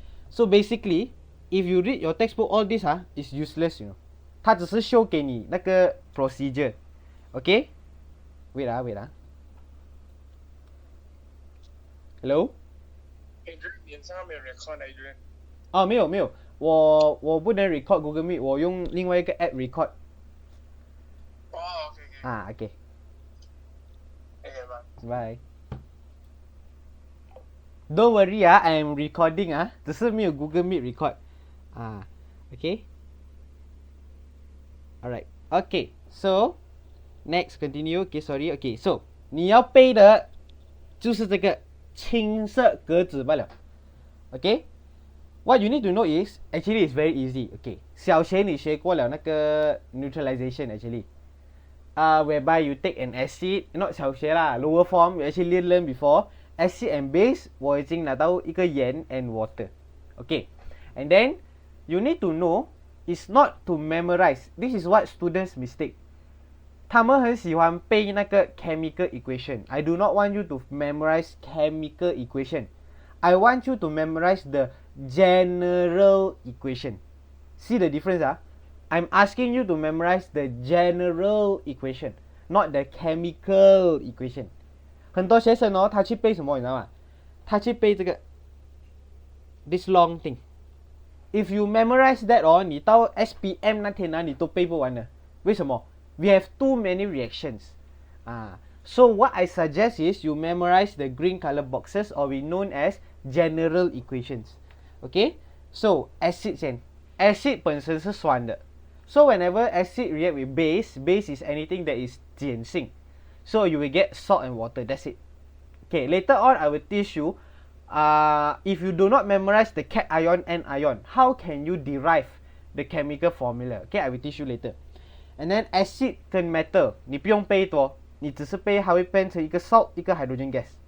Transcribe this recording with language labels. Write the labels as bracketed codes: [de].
[en] So basically, if you read your textbook, all this is useless, you know. [zh] 它只是 show 给你那个 procedure. [en] Okay? Wait. Hello? [zh] 脸上没有 record 的人。哦，没有，我不能 record Google Meet， 我用另外一个 app record。 [en] 哦 ，OK。 OK。 OK， bye。 Don't worry I am recording [zh] 只是没有 Google Meet record。 [en] OK。 Alright, okay. So next continue. Okay, sorry. [zh] Okay, so 你要背的就是这个青色格子罢了。 [en] Okay, what you need to know is actually it's very easy. [zh] Okay, 小学你学过了那个 neutralization actually. [en] Whereby you take an acid, not [zh] 小学啦 [en] lower form, you actually learn before. acid and base [zh] 我已经拿到一个盐 and water. [en] Okay, and then you need to know is not to memorize. This is what students mistake. [zh] 他们很喜欢背那个 chemical equation. [en] I do not want you to memorize chemical equation. I want you to memorize the general equation. See the difference ah? I'm asking you to memorize the general equation, not the chemical equation. [zh] 很多学生哦，他去背什么你知道吗？他去背这个 [en] this long thing. If you memorize that [zh] 哦，你到 SPM 那天啊，你都背不完的。为什么？ [en] We have too many reactions. So what I suggest is you memorize the green color boxes, or we known as general equations. Okay? So acid 先 acid [zh] 本身是酸的。 [en] So whenever acid react with base, base is anything that is 碱性. So you will get salt and water. That's it. Okay, later on I will teach you if you do not memorize the cation and ion, how can you derive the chemical formula? Okay, I will teach you later. And then [zh] acid 跟 metal 你不用背多，你只是背它会变成一个 salt 一个 hydrogen gas.